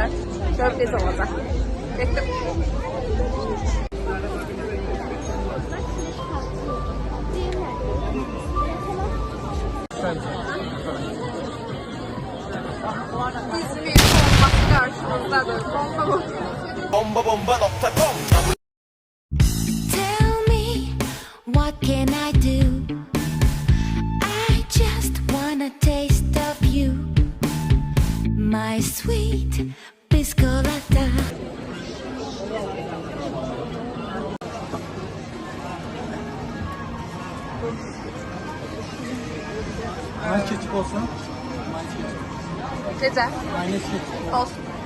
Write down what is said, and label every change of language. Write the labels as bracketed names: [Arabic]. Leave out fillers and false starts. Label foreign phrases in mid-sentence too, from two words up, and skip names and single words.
[Azerbaijani] Görüm necə olacaq. Getdim. [Turkish] İzmir bombası karşımızdadır. Bomba.com. [English] Tell me, what can I do? I just wanna taste of you, my sweet piscolata. [Turkish] Aynı ketçap olsun. [Azerbaijani] Necə? [Turkish] Aynı ketçap. Olsun.